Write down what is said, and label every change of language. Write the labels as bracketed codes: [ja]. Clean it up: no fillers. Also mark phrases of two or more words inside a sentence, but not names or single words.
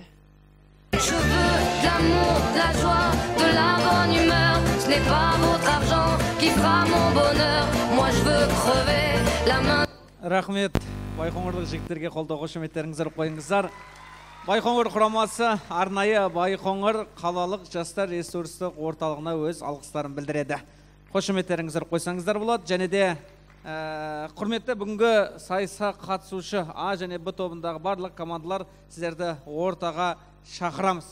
[fr] Je veux de l'amour, de la joie, de la bonne humeur. Ce n'est pas votre argent qui fera mon bonheur. Moi je veux crever la main. [kk] Рахмет. Байқоңырлық жігіттерге қолдау қошеметтеріңіздер қойыңыздар. Байқоңыр құрамасы арнайы Байқоңыр қалалық жастар ресурстық орталығына өз алғыстарын білдіреді. Қошеметтеріңіздер қойсаңыздар болады. Және де құрметті бүгінгі сайысқа қатысушы А және Б тобындағы барлық командалар сіздерді ортаға шақырамыз.